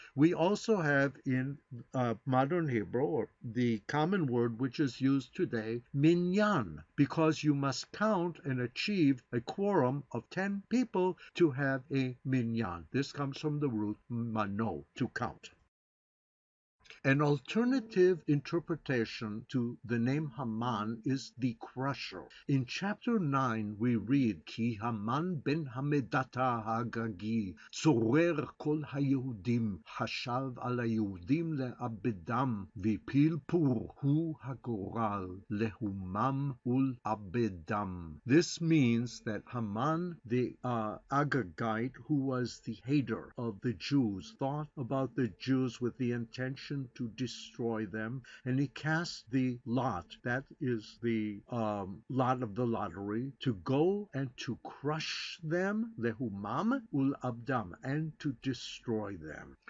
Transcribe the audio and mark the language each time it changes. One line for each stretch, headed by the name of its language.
English: We also have in modern Hebrew, or the common word which is used today, minyan, because you must count and achieve a quorum of 10 people to have a minyan. This comes from the root mano, to count. An alternative interpretation to the name Haman is the crusher. In chapter 9 we read,
Hebrew: Ki Haman ben Hamedata Hagagi צורר כל היהודים חשב על היהודים לאבדם והפיל פור הוא הגורל להומם ולאבדם.
English: This means that Haman the Agagite, who was the hater of the Jews, thought about the Jews with the intention to destroy them, and he cast the lot, that is the lot of the lottery, to go and to crush them,
Hebrew: lehumam ul abdam,
English: and to destroy them.